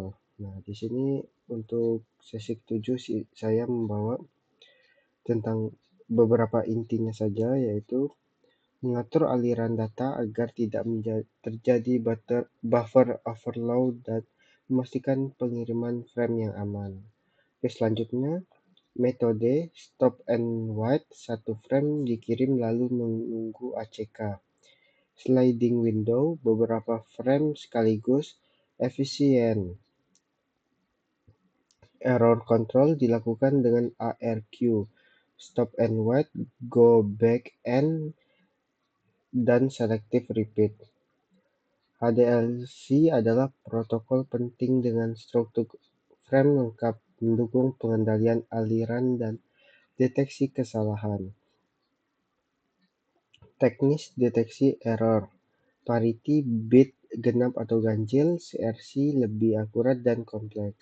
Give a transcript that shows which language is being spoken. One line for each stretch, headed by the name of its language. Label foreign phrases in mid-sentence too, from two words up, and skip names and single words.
Indonesian: Nah, di sini untuk sesi ke-7 saya membawa tentang beberapa intinya saja, yaitu mengatur aliran data agar tidak terjadi
English: buffer overload
Indonesian: dan memastikan pengiriman frame yang aman. Oke, selanjutnya metode
English: stop and wait,
Indonesian: satu frame dikirim lalu menunggu ACK.
English: Sliding window,
Indonesian: beberapa frame sekaligus, efisien.
English: Error control
Indonesian: dilakukan dengan ARQ,
English: stop and wait, go back and,
Indonesian: dan
English: selective repeat.
Indonesian: HDLC adalah protokol penting dengan struktur frame lengkap, mendukung pengendalian aliran dan deteksi kesalahan. Teknis deteksi error, parity, bit genap atau ganjil, CRC lebih akurat dan kompleks.